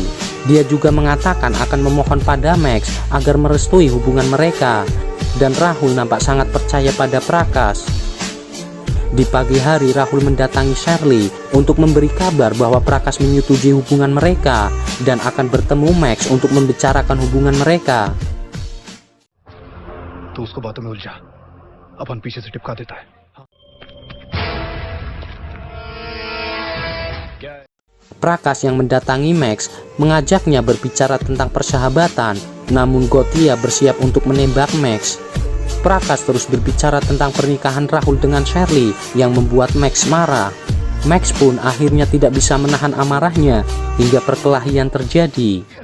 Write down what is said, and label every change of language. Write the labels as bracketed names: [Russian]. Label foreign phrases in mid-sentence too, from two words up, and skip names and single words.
[Indonesian] Dia juga mengatakan akan memohon pada Max agar merestui hubungan mereka. Dan Rahul nampak sangat percaya pada Prakash. Di pagi hari Rahul mendatangi Shirley untuk memberi kabar bahwa Prakash menyetujui hubungan mereka dan akan bertemu Max untuk membicarakan hubungan mereka. [Hindi] तू उसको बातों में उलझा, अपन पीछे से टिपका देता है. [Indonesian] Prakash yang mendatangi Max mengajaknya berbicara tentang persahabatan, namun Gotia bersiap untuk menembak Max. Prakash terus berbicara tentang pernikahan Rahul dengan Shirley yang membuat Max marah. Max pun akhirnya tidak bisa menahan amarahnya hingga perkelahian terjadi.